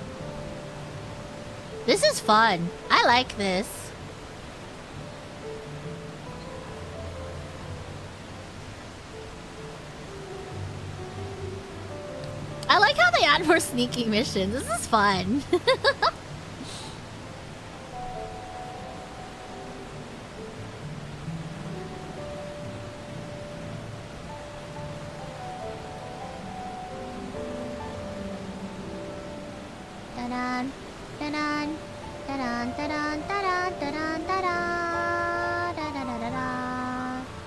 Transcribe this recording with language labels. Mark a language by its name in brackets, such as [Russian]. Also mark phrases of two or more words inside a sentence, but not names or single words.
[English] This is fun. I like this. I like how they add more sneaky missions. This is fun. Da-dun, da-dun, da-dun, da-dun, da-dun, da-dun, da-dun, da-da-da-da-da.